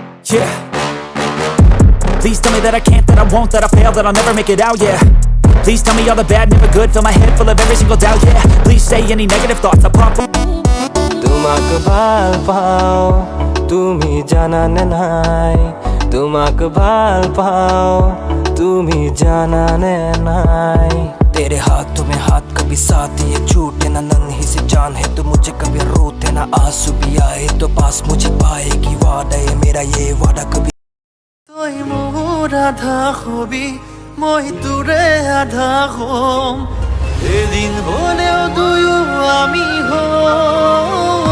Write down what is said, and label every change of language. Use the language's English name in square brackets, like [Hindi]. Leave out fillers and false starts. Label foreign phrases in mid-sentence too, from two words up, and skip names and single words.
[English] Yeah. Please tell me that I can't, that I won't, that I fail, that I'll never make it out, yeah. Please tell me all the bad, never good, fill my head full of every single doubt, yeah. Please say any negative thoughts, I'll pop. [Assamese] তোমাকে ভাল পাও তুমি জানানে নাই তোমাকে ভাল পাও তুমি জানানে নাই [Hindi] तेरे हाथों में हाथ कभी साथ दिए छूटे ना नन्ही सी जान है तो मुझे कभी रोते ना आंसू भी आए तो पास मुझे पाएगी वादा है मेरा ये वादा कभी [Assamese] তোই মোর আধা হবি মই তোরে আধা হম এদিন হলেও তুইও আমি হম